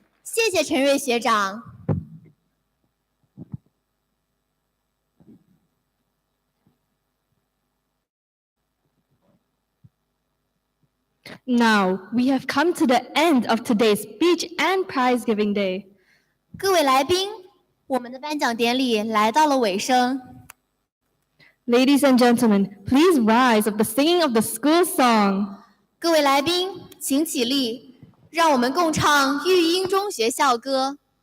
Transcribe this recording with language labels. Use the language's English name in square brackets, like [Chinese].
[Chinese] 谢谢陈瑞学长。 [English] Now, we have come to the end of today's speech and prize giving day. [Chinese] 各位来宾，我们的颁奖典礼来到了尾声。 [English] Ladies and gentlemen, please rise of the singing of the school song. [Chinese] 各位来宾，请起立，让我们共唱育英中学校歌。